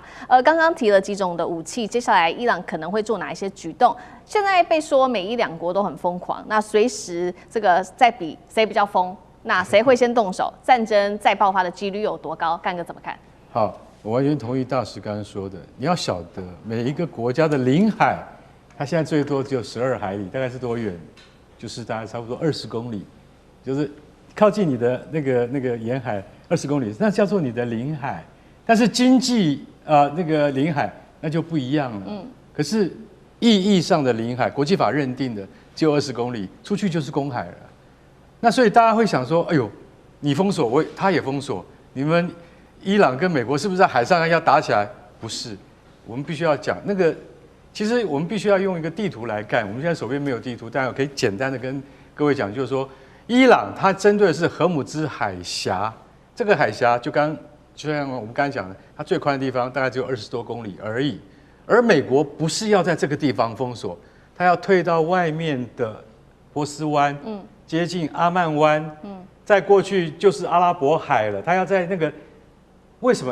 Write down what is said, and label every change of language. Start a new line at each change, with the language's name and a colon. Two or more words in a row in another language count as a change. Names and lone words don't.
Chinese: 剛剛提了幾種的武器，接下來伊朗可能會做哪一些舉動？現在被說美伊兩國都很瘋狂，那隨時這個在比誰比較瘋。那誰會先動手？戰爭再爆發的幾率有多高？幹哥怎麼看？好，我完全同意大使剛剛說的。你要曉得，每一個國家的領海，它現在最多只有12海里，大概是多遠？就是大概差不多20公里，就是靠近你的那個沿海20公里，那叫做你的領海。但是經濟那個領海那就不一樣了。可是意義上的領海，國際法認定的只有20公里，出去就是公海了。那所以大家會想說，哎呦，你封鎖他也封鎖，你們伊朗跟美國是不是在海上要打起來？不是，我們必須要講那個，其實我們必須要用一個地圖來看。我們現在手邊沒有地圖，但我可以簡單的跟各位講，就是說，伊朗它針對的是荷姆茲海峽，這個海峽就像我們剛才講的，它最寬的地方大概只有20多公里而已。而美國不是要在這個地方封鎖，它要退到外面的波斯灣，接近阿曼灣，再過去就是阿拉伯海了。他要在那個，為什麼？